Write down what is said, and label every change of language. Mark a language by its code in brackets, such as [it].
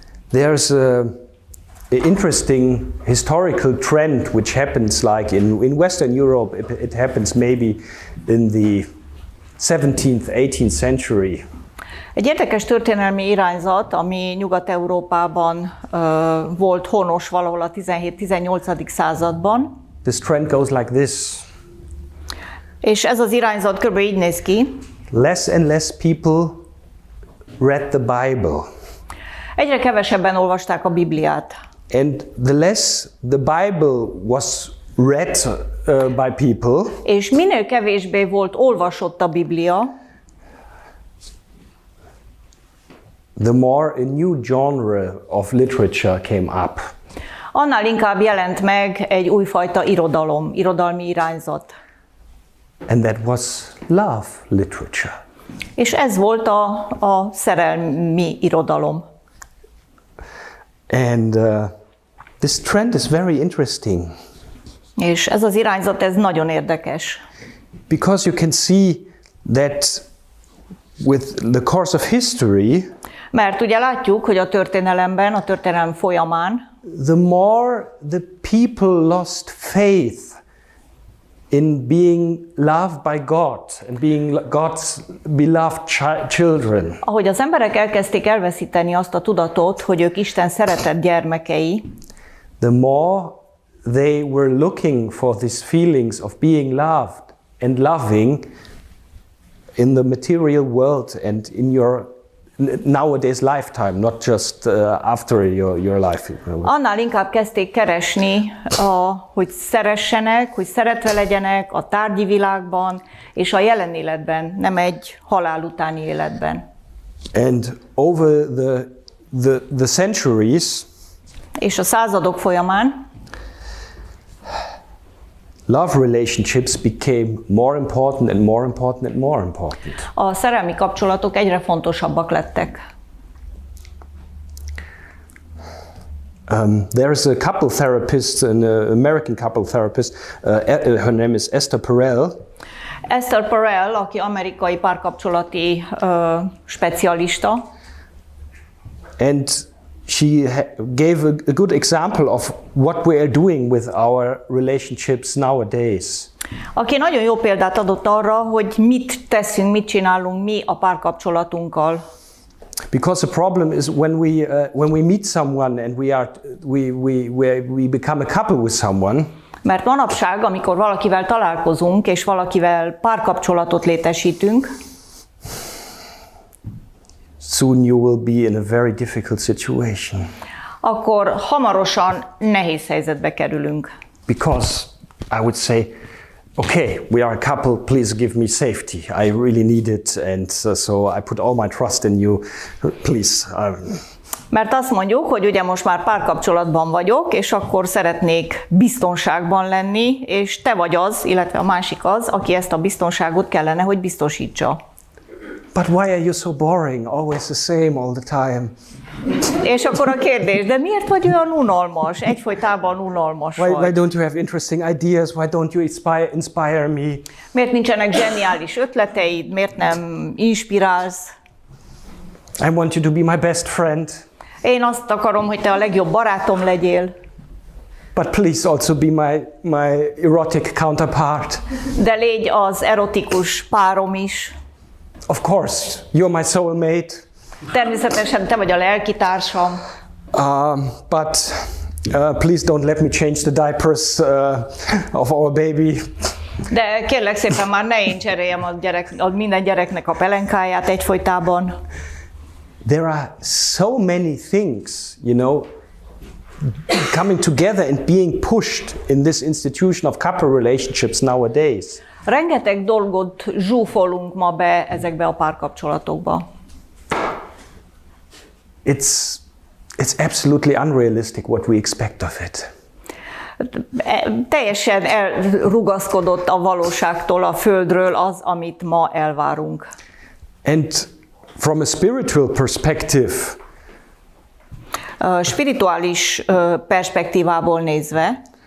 [en] There's an interesting historical trend which happens like in Western Europe. It happens maybe in the 17th, 18th century. [hu] Egy érdekes történelmi irányzat, ami Nyugat-Európában volt honos valahol a 17-18. században. [en] This trend goes like this. [hu] És ez az irányzat kb. Így néz ki. [en] Less and less people read the Bible. [hu] Egyre kevesebben olvasták a Bibliát. [en] And the less the Bible was read by people, [hu] és minél kevésbé volt olvasott a Biblia, [en] the more a new genre of literature came up. [hu] Annál inkább jelent meg egy újfajta irodalom, irodalmi irányzat. [en] And that was love literature. [hu] És ez volt a szerelmi irodalom. [en] And this trend is very interesting. [hu] És ez az irányzat, ez nagyon érdekes. [en] Because you can see that with the course of history, [hu] mert ugye látjuk, hogy a történelemben, a történelem folyamán, [en] the more the people lost faith in being loved by God and being God's beloved children. [hu] Ahogy az emberek elkezdték elveszíteni azt a tudatot, hogy ők Isten szeretett gyermekei, [en] the more they were looking for these feelings of being loved and loving in the material world and in your nowadays lifetime, not just after your life. [hu] Annál inkább kezdték keresni, hogy szeressenek, hogy szeretve legyenek a tárgyi világban és a jelen életben, nem egy halál utáni életben. [en] And over the centuries, [hu] és a századok folyamán, [en] love relationships became more important and more important and more important. [hu] A szerelmi kapcsolatok egyre fontosabbak lettek. [en] There's a couple therapist, an American couple therapist, her name is Esther Perel. [hu] Esther Perel, aki amerikai párkapcsolati specialista. [en] And she gave a good example of what we are doing with our relationships nowadays. [hu] Aki nagyon jó példát adott arra, hogy mit teszünk, mit csinálunk mi a párkapcsolatunkkal. [en] Because the problem is when we meet someone and we become a couple with someone. [hu] Mert manapság, amikor valakivel találkozunk, és valakivel párkapcsolatot létesítünk, [en] soon you will be in a very difficult situation. [hu] Akkor hamarosan nehéz helyzetbe kerülünk. [en] Because I would say, okay, we are a couple, please give me safety. I really need it, and so I put all my trust in you, please. [hu] Mert azt mondjuk, hogy ugye most már párkapcsolatban vagyok, és akkor szeretnék biztonságban lenni, és te vagy az, illetve a másik az, aki ezt a biztonságot kellene, hogy biztosítsa. [en] But why are you so boring? Always the same all the time. [hu] És akkor a kérdés, de miért vagy olyan unalmas? Egyfolytában unalmas [en] Why [hu] vagy. [en] don't you have interesting ideas? Why don't you inspire me? [hu] Miért nincsenek zseniális ötleteid? Miért nem inspirálsz? [en] I want you to be my best friend. [hu] Én azt akarom, hogy te a legjobb barátom legyél. [en] But please also be my erotic counterpart. [hu] De légy az erotikus párom is. [en] Of course, you're my soulmate. [hu] Természetesen te vagy a lelkitársam. [en] But please don't let me change the diapers of our baby. [hu] De kérlek szépen már ne én cseréljem minden gyereknek a pelenkáját egyfolytában. [en] There are so many things, you know, coming together and being pushed in this institution of couple relationships nowadays. [hu] Rengeteg dolgot zsúfolunk ma be ezekbe a párkapcsolatokba. [en] It's absolutely unrealistic what we expect of it. [hu] Teljesen elrugaszkodott a valóságtól, a földről az, amit ma elvárunk. [en] And from a spiritual perspective, [hu] spirituális perspektívából nézve,